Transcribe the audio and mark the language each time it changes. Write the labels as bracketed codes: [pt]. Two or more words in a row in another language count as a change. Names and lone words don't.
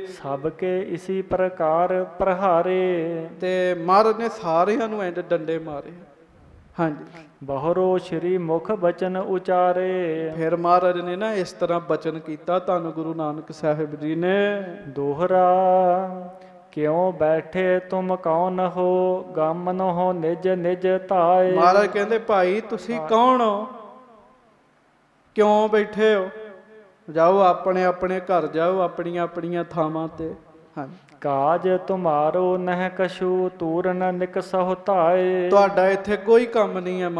[bra] ਸਭ ਕੇ ਇਸੀ ਪ੍ਰਕਾਰ ਪ੍ਰਹਾਰੇ। [pa] ਤੇ ਮਹਾਰਾਜ ਨੇ ਸਾਰਿਆਂ ਨੂੰ ਇੰਜ ਡੰਡੇ ਮਾਰੇ। ਹਾਂਜੀ, [bra] ਬਹੁਰੋ ਸ਼੍ਰੀ ਮੁਖ ਬਚਨ ਉਚਾਰੇ। [pa] ਫਿਰ ਮਹਾਰਾਜ ਨੇ ਨਾ ਇਸ ਤਰ੍ਹਾਂ ਬਚਨ ਕੀਤਾ, ਧੰਨ ਗੁਰੂ ਨਾਨਕ ਸਾਹਿਬ ਜੀ ਨੇ। [bra] ਦੋਹਰਾ क्यों बैठे तुम कौन हो गमन हो निज निज ताए। [pa] ਮਹਾਰਾਜ ਕਹਿੰਦੇ ਭਾਈ ਤੁਸੀਂ ਕੌਣ ਹੋ, ਕਿਉਂ ਬੈਠੇ ਹੋ, ਜਾਓ ਆਪਣੇ ਆਪਣੇ ਘਰ ਜਾਓ, ਆਪਣੀਆਂ ਆਪਣੀਆਂ ਥਾਵਾਂ ਤੇ। ਹਾਂਜੀ, [bra] ਕਾਜ ਤੁਮਾਰੋ ਨਹਿ ਕਛੂ ਤੂਰਨ ਨਿਕਸਹੁ ਧਾਏ। [pa] ਤੁਹਾਡਾ ਇੱਥੇ ਕੋਈ ਕੰਮ ਨਹੀਂ ਹੈ।